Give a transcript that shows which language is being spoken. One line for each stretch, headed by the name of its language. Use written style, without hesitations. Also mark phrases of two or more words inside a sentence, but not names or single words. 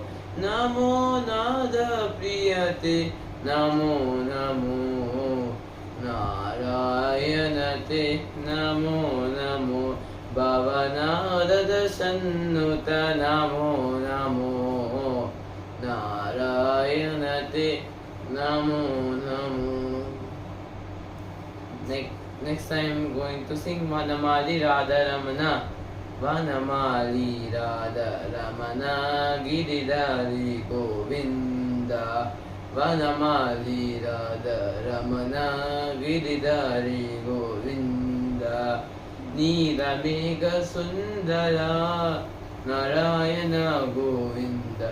Sanskrit: Namo Nada Priyate Namo Namo. Narayanate Namo Namo. Bhavanarada Sannuta Namo Namo. Narayanate Namo Namo.
English: Next time I'm going to sing Vanamali Radha Ramana.
Sanskrit: Vanamali Radha Ramana Giridhari Govinda. Vanamali Radha Ramana Giridhari Govinda. Nilamega Sundara Narayana Govinda.